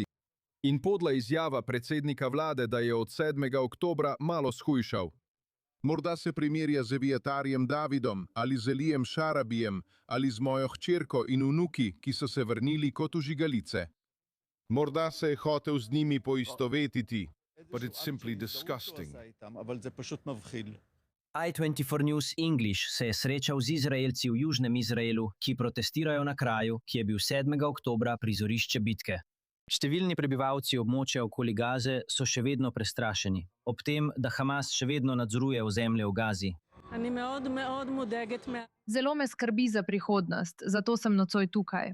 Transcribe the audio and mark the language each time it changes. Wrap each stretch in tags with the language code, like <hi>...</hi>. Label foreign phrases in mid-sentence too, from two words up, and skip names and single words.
<sl>In podla izjava predsednika vlade, da je od 7. oktobra malo shujšal. Morda se primerja z Eviatarjem Davidom ali z Elijem Šarabijem ali z mojo hčerko in vnuki, ki so se vrnili kot vžigalice. Morda se je hotel z njimi poistovetiti,</sl> <en>but it's simply disgusting.</en> <sl>I24 News English se je srečal z Izraelci v Južnem Izraelu, ki protestirajo na kraju, ki je bil 7. oktobra prizorišče bitke. Številni prebivalci območja okoli Gaze so še vedno prestrašeni, ob tem, da Hamas še vedno nadzoruje ozemlje v Gazi. Zelo me skrbi za prihodnost, zato sem nocoj tukaj.</sl>